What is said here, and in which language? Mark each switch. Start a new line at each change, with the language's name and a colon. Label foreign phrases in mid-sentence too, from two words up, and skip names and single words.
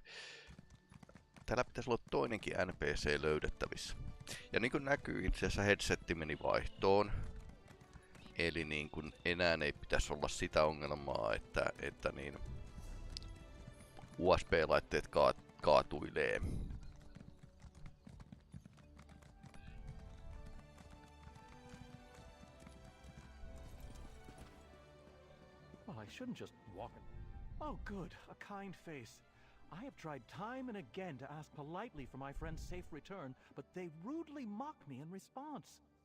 Finnish: Täällä pitäisi olla toinenkin NPC löydettävissä. Ja niin kuin näkyy, itse asiassa headsetti meni vaihtoon. Eli niin kuin enää ei pitäisi olla sitä ongelmaa, että niin USB-laitteet kaatuilee.
English: Well, I shouldn't just walk in. Oh, good. A kind face. I have tried time and again to ask politely for my friend's safe return, but they rudely mock me in response.